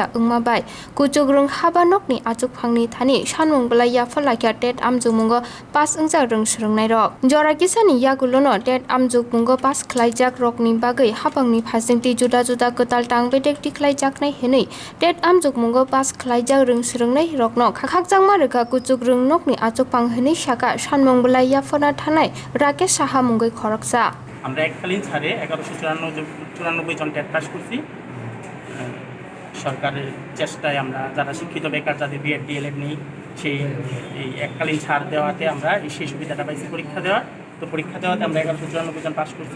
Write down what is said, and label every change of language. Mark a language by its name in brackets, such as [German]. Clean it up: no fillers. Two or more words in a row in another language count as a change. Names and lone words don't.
[Kok Borok] engmabai kuchugrung habanokni achukphangni thani sanmung belai yafalakya tet amjungmungo pas engjak rung srungnai rok jora kisani yagulono tet amjungmungo pas khlaijak rokni bagai hapangni phasingti juda juda kotal tangbedekti khlaijaknai henei tet amjungmungo pas khlaijak rung srungnai rokno khakjakma reka kuchugrung nokni achukphang henei saka sanmung belai yafana থানায় রাকেশ সাহা মুঙ্গই খরকসা [Bangla] আমরা এককালীন ছাড়ে 1194 জন [English] TET pass [Bangla] করছি। সরকারের চেষ্টায় আমরা যারা শিক্ষিত বেকার যাদের বিএড ডিএলএড নেই সেই এই এককালীন ছাড় দেওয়াতে আমরা সেই সুবিধাটা পাইছি পরীক্ষা দেওয়াতে আমরা 1194 জন পাস করছি।